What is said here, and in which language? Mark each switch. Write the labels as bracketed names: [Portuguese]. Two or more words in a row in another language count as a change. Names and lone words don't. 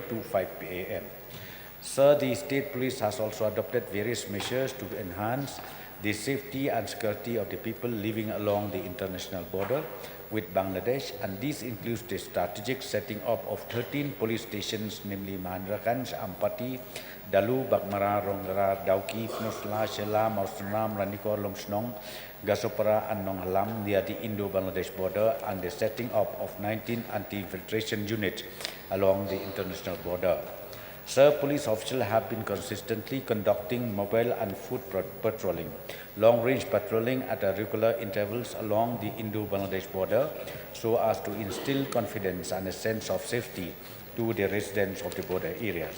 [English] to 5 p.m. Sir, the state police has also adopted various measures to enhance the safety and security of the people living along the international border with Bangladesh, and this includes the strategic setting up of 13 police stations, namely Mahendraganj, Ampati, Dalu, Bakmara, Ronggara, Dauki, Pnosla, Shela, Mausnam, Ranikor, Lumshnong, Gasopara, and Nonghalam near the Indo-Bangladesh border, and the setting up of 19 anti-infiltration units along the international border. Sir, police officials have been consistently conducting mobile and foot patrolling, long-range patrolling at regular intervals along the Indo-Bangladesh border so as to instill confidence and a sense of safety to the residents of the border areas.